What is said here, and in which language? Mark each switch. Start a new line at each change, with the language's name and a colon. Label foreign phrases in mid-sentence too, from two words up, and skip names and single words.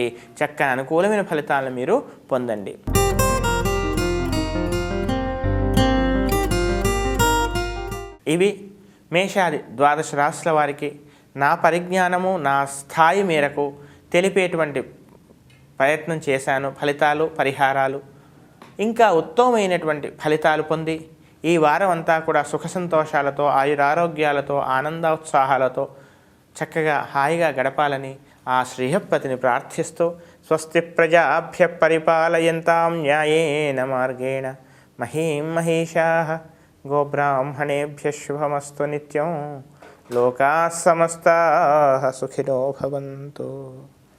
Telugu: చక్కని అనుకూలమైన ఫలితాలను మీరు పొందండి. ఇవి మేషాది ద్వాదశ రాశుల వారికి నా పరిజ్ఞానము, నా స్థాయి మేరకు తెలిపేటువంటి ప్రయత్నం చేశాను. ఫలితాలు, పరిహారాలు ఇంకా ఉత్తమమైనటువంటి ఫలితాలు పొంది ఈ వారం అంతా కూడా సుఖ సంతోషాలతో, ఆయురారోగ్యాలతో, ఆనందోత్సాహాలతో చక్కగా హాయిగా గడపాలని ఆ శ్రీహప్పతిని ప్రార్థిస్తూ
Sanskrit: స్వస్తి ప్రజాభ్య పరిపాలయంతాం న్యాయేన మార్గేణ మహీం మహేషాః గోబ్రాహ్మణేభ్యః శుభమస్తు నిత్యం. లోకాః సమస్తాః సుఖినో భవంతు.